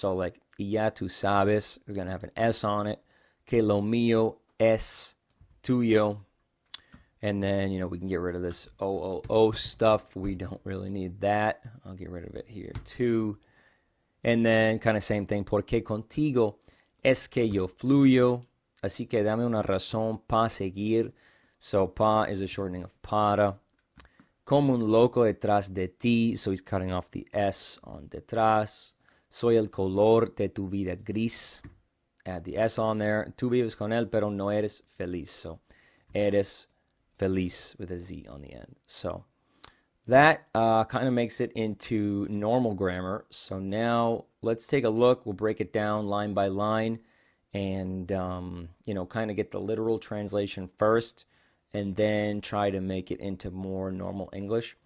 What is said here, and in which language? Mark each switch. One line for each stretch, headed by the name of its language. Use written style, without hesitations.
English: So like,
Spanish: ya tú sabes
English: is going to have an S on it.
Spanish: Que lo mío es tuyo.
English: And then, we can get rid of this O stuff. We don't really need that. I'll get rid of it here too. And then kind of same thing.
Spanish: Porque contigo es que yo fluyo. Así que dame una razón pa seguir.
English: So pa is a shortening of para.
Spanish: Como un loco detrás de ti.
English: So he's cutting off the S on detrás.
Spanish: Soy el color de tu vida gris.
English: Add the S on there.
Spanish: Tú vives con él, pero no eres feliz.
English: So
Spanish: eres feliz
English: with a Z on the end. So that kind of makes it into normal grammar. So now let's take a look. We'll break it down line by line and, kind of get the literal translation first and then try to make it into more normal English.